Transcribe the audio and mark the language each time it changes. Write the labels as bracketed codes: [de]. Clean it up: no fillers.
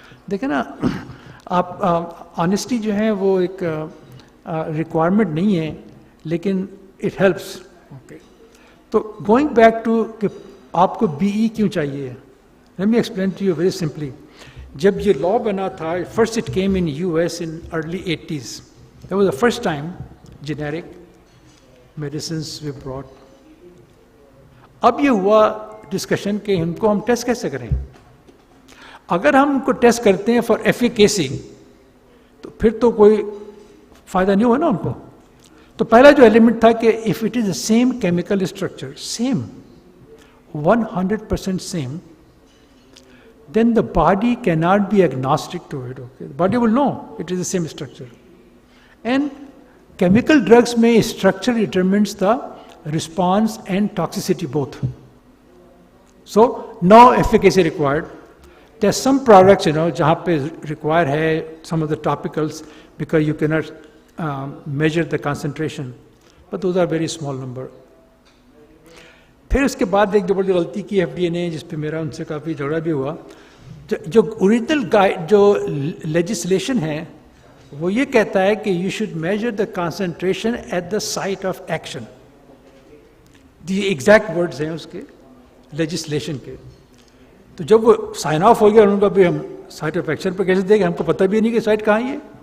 [ur] دیکھیں نا آپ آنیسٹی جو ہے وہ ایک ریکوائرمنٹ نہیں ہے، لیکن [en] It helps. [ur] اوکے. [en] تو going back to کہ [ur] آپ کو BE کیوں چاہیے، [en] Let me explain to you very simply. [ur] جب یہ لا بنا تھا، [en] First it came in US in early 80s. That was the first time generic medicines were brought. [ur] اب یہ ہوا ڈسکشن کہ ان کو ہم ٹیسٹ کیسے کریں. اگر ہم ان کو ٹیسٹ کرتے ہیں فار ایفیکیسی تو پھر تو کوئی فائدہ نہیں ہوا نا ان کو. تو پہلا جو ایلیمنٹ تھا کہ [en] If it is a same chemical structure, same 100% same, then the body cannot be agnostic to it. Okay? The body will know it is the same structure. And chemical drugs may structure determines the response and toxicity both. So no efficacy required. There are some products, [ur] jahan pe require hai [en] some of the topicals because you cannot measure the concentration, but those are very small number. [ur] پھر اس کے بعد ایک جو بڑی غلطی کی FDA نے، جس پہ میرا ان سے کافی جھگڑا بھی ہوا. جو اوریجنل جو لیجسلیشن ہے وہ یہ کہتا ہے کہ [en] You should measure the concentration at the site of action. The exact words [ur] ہیں اس کے لیجسلیشن کے. تو جب وہ سائن آف ہو گیا ان کا بھی ہم سائٹ آف ایکشن پہ کیسے دیں گے، ہم کو پتہ بھی نہیں کہ سائٹ کہاں ہے.